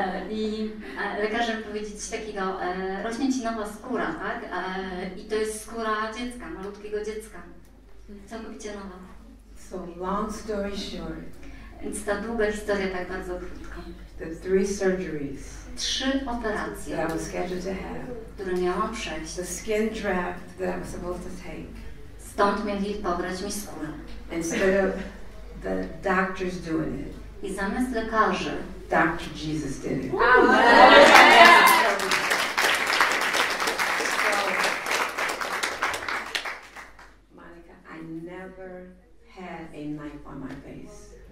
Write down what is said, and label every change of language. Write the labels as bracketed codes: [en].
[pl] I lekarze powiedzieli coś takiego, rośnie Ci nowa skóra, tak? I to jest skóra dziecka, malutkiego dziecka. Całkowicie nowa. [en] So long story short, [pl] Więc ta długa historia tak bardzo krótko. [en] the 3 surgeries [pl] 3 operacje, [en] that I was scheduled to have, [pl] które miałam przejść. [en] the skin draft that I was supposed to take, [pl] Stąd mieli pobrać mi skórę. [en] instead of the doctors doing it, [pl] I zamiast lekarzy, [en] Dr. Jesus did it. Monica, I never had a knife on my face.